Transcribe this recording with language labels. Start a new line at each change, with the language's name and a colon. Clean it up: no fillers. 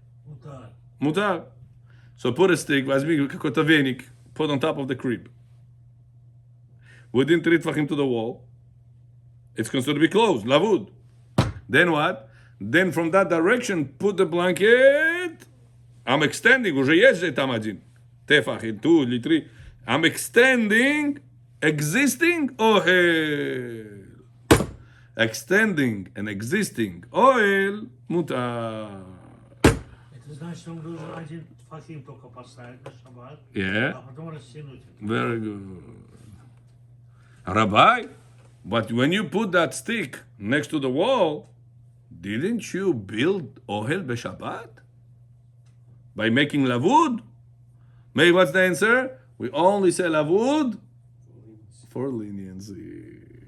Hebrew: מותר. Mutar.
English: So put a stick, put on top of the crib. Within 3 tfachim to the wall, it's considered to be closed, lavud. Then what? Then from that direction, put the blanket. I'm extending,
Russian: уже есть там один.
English: Tefach, 2, 3. I'm extending existing ohel. Extending an existing oil, mutar.
Russian: Это значит, он должен один фахим только поставить на шаббат,
English: Yeah,
Russian: а потом растянуть.
English: very good. Rabbi, but when you put that stick next to the wall, didn't you build ohel b'Shabbat? By making lavud? Maybe what's the answer? We only say lavud for leniency.